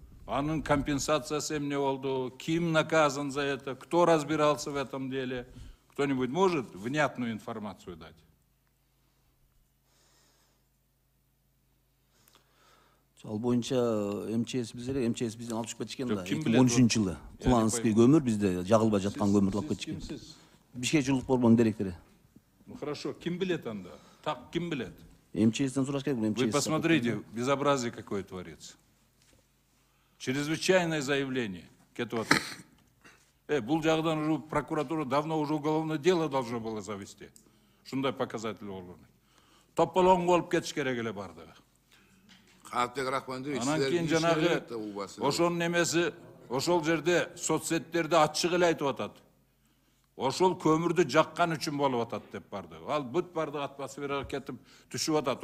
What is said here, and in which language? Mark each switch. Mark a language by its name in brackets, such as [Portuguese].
[Kyrgyz] Анын компенсациясы эмне болду? Ким [Russian] наказан за это? Кто разбирался в этом деле? Кто-нибудь может внятную информацию дать? [Kyrgyz] Ал боюнча МЧС бизден алып чыгып кетишкен да. Ким билет? 2013 жылы. Куланский көмүр bizde жагылбай жаткан көмүрдү алып кетишкен. Бишкек жылуулук борборунун директору. [Russian] Ну хорошо, [Kyrgyz] ким билет анда? Так, ким билет? МЧСтен сураш керек, бул МЧС. [Russian] Вы посмотрите, безобразие какое творится. Чрезвычайное заявление. [Kyrgyz] Бул жагдан [Russian] уже прокуратура давно уже уголовное дело должно было завести. [Kyrgyz] Шундай показатель болгон. Тополоң болуп кетиш керек эле бардыгы. Кантек Рахмандович, Анан кийин жанагы ошонун немеси, ошол жерде соцсеттерде ачык эле айтып атат. Ошол көмүрдү жаккан үчүн болуп атат деп барды. Ал бүт бардыгы атмосферага кетип түшүп атат.